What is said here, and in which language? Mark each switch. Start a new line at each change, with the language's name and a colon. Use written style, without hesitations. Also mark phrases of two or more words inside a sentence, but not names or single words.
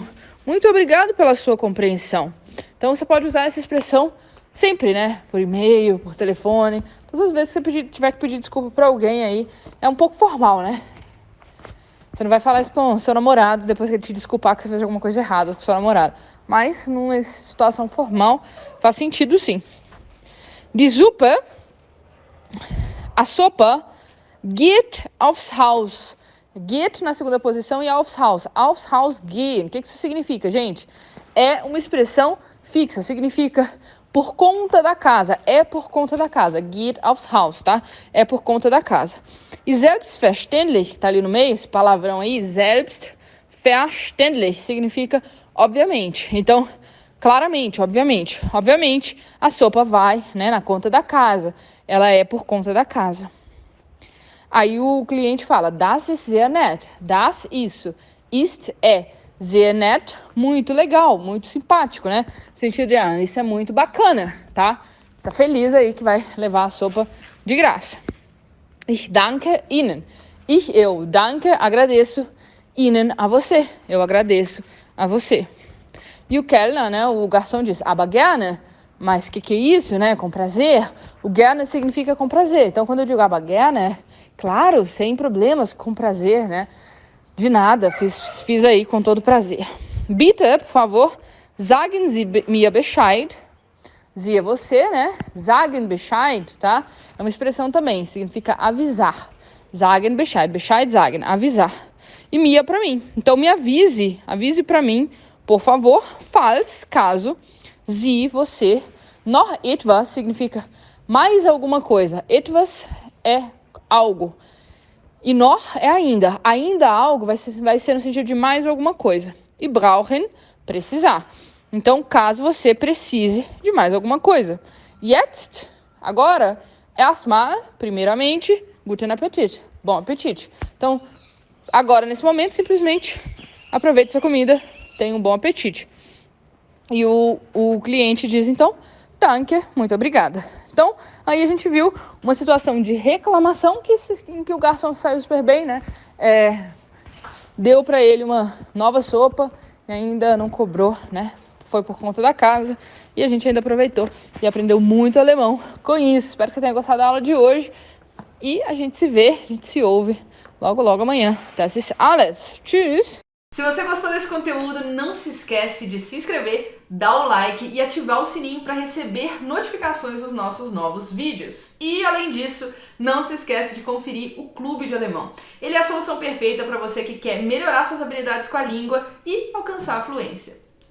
Portuguese: Muito obrigado pela sua compreensão. Então, você pode usar essa expressão sempre, né? Por e-mail, por telefone. Todas as vezes que você tiver que pedir desculpa para alguém aí, é um pouco formal, né? Você não vai falar isso com o seu namorado depois que ele te desculpar que você fez alguma coisa errada com o seu namorado. Mas, numa situação formal, faz sentido sim.
German: Die Suppe,
Portuguese: a sopa,
German: geht aufs Haus. Geht
Portuguese: na segunda posição e
German: aufs Haus. Aufs Haus gehen.
Portuguese: O que isso significa, gente? É uma expressão fixa. Significa por conta da casa. É por conta da casa.
German: Geht aufs Haus,
Portuguese: tá? É por conta da casa. E selbstverständlich, que tá ali no meio, esse palavrão aí, selbstverständlich, significa obviamente. Então, claramente, obviamente, a sopa vai, né, na conta da casa. Ela é por conta da casa. Aí o cliente fala,
German: das ist sehr nett. Das, isso. Ist, é. Sehr nett,
Portuguese: muito legal, muito simpático, né? No sentido de, isso é muito bacana, tá? Tá feliz aí que vai levar a sopa de graça.
German: Ich danke Ihnen. Eu, danke,
Portuguese: agradeço. Ihnen, a você. Eu agradeço a você. E o Kellner, né, o garçom diz,
German: aber gerne,
Portuguese: mas que é isso, né, com prazer? O gerne significa com prazer. Então, quando eu digo
German: aber gerne,
Portuguese: claro, sem problemas, com prazer, né? De nada, fiz aí com todo prazer. Bitte, por favor,
German: sagen Sie mir Bescheid.
Portuguese: Sie é você, né?
German: Sagen Bescheid,
Portuguese: tá? É uma expressão também, significa avisar.
German: Sagen Bescheid, Bescheid sagen,
Portuguese: avisar. E mir pra mim. Então, me avise pra mim, por favor, falls, caso, Sie, você,
German: noch etwas
Portuguese: significa mais alguma coisa. Etwas é algo. E noch é ainda. Ainda algo vai ser no sentido de mais alguma coisa. E brauchen, precisar. Então, caso você precise de mais alguma coisa.
German: Jetzt, agora, erstmal, primeiramente, guten Appetit.
Portuguese: Bom apetite. Então, agora, nesse momento, simplesmente aproveite sua comida, tenha um bom apetite. E o cliente diz, então, danke, muito obrigada. Então, aí a gente viu uma situação de reclamação em que o garçom saiu super bem, né? Deu para ele uma nova sopa e ainda não cobrou, né? Foi por conta da casa e a gente ainda aproveitou e aprendeu muito alemão com isso. Espero que você tenha gostado da aula de hoje e a gente se vê, a gente se ouve logo, logo amanhã.
German: Das ist alles. Tschüss!
Portuguese: Se você gostou desse conteúdo, não se esquece de se inscrever, dar o like e ativar o sininho para receber notificações dos nossos novos vídeos. E além disso, não se esquece de conferir o Clube de Alemão. Ele é a solução perfeita para você que quer melhorar suas habilidades com a língua e alcançar a fluência.